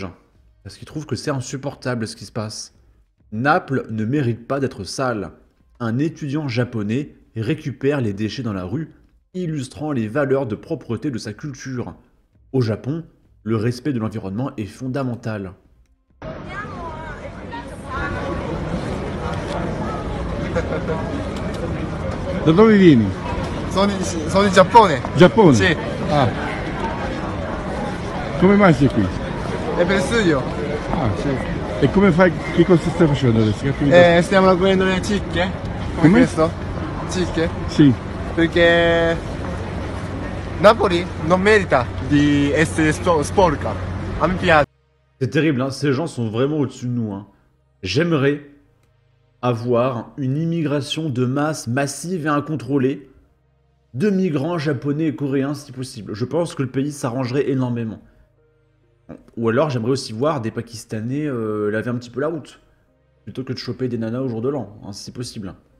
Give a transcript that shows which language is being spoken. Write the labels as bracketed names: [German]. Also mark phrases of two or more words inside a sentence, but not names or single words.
[French] Parce qu'il trouve que c'est insupportable ce qui se passe. Naples ne mérite pas d'être sale. Un étudiant japonais récupère les déchets dans la rue, illustrant les valeurs de propreté de sa culture. Au Japon, le respect de l'environnement est fondamental. [Italian] Da dove vieni? Sono di Giappone. Giappone? Sì. Ah. Come mai sei qui? È per studio. Ah, sì. E come fai? Che cosa stai facendo adesso? Stiamo raccogliendo le cicche. Come? Questo? Cicche? Sì. Perché Napoli non merita di essere sporca. A me piace. [French] C'est terrible, hein, ces gens sont vraiment au-dessus de nous, hein. J'aimerais avoir une immigration de masse massive et incontrôlée de migrants japonais et coréens si possible. Je pense que le pays s'arrangerait énormément. Ou alors j'aimerais aussi voir des Pakistanais laver un petit peu la route, plutôt que de choper des nanas au jour de l'an, hein, si possible.